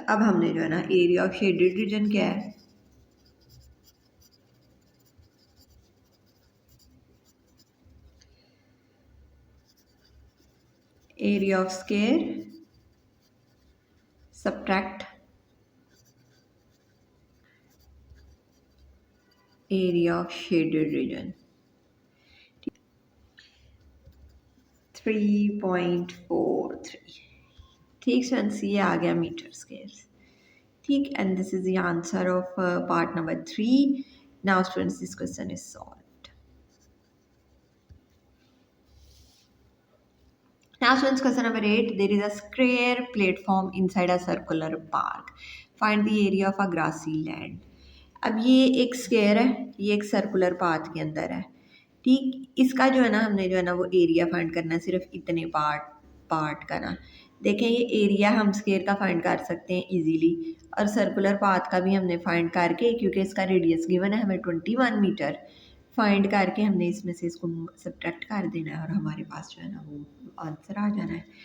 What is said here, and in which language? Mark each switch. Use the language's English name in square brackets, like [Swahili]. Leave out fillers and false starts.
[Urdu] اب ہم نے جو ہے نا ایریا آف شیڈڈ ریجن کیا ہے area of square subtract area of shaded region 3.43. ٹھیک اسٹوڈنٹس. یہ آ گیا میٹر اسکیئر. ٹھیک. [English] And this is the answer of part number 3. Now students this question is solved. Now students, question number 8. There is a square platform inside a circular park. Find the area of a grassy land. [Urdu] اب یہ ایک square ہے. یہ ایک circular path کے اندر ہے. ٹھیک. اس کا جو ہے نا ہم نے جو ہے نا وہ ایریا فائنڈ کرنا ہے صرف اتنے پارٹ کا نا. دیکھیں یہ ایریا ہم اسکیئر کا فائنڈ کر سکتے ہیں ایزیلی اور سرکولر پاتھ کا بھی ہم نے فائنڈ کر کے کیونکہ اس کا ریڈیس گیون ہے ہمیں 21 میٹر فائنڈ کر کے ہم نے اس میں سے اس کو سبٹریکٹ کر دینا ہے اور ہمارے پاس جو ہے نا وہ آنسر آ جانا ہے.